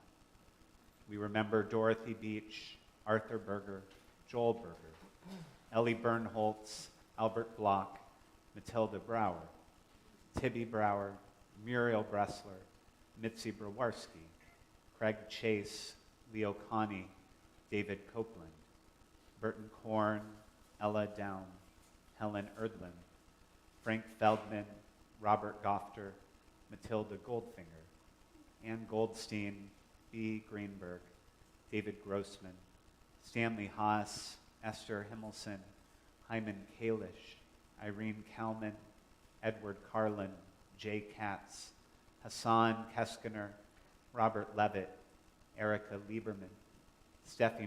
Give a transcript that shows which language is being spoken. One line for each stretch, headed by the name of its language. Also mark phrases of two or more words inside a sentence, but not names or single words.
English: We remember Dorothy Beach, Arthur Berger, Joel Berger, Ellie Bernholtz, Albert Block, Matilda Brower, Tibby Brower, Muriel Bressler, Mitzi Brawarski, Craig Chase, Leo Connie, David Copeland, Burton Korn, Ella Down, Helen Erdlin, Frank Feldman, Robert Gofter, Matilda Goldfinger, Ann Goldstein, B. Greenberg, David Grossman, Stanley Haas, Esther Himmelson, Hyman Kalish, Irene Kalman, Edward Carlin, Jay Katz, Hassan Keskiner, Robert Levitt, Erica Lieberman, Steffi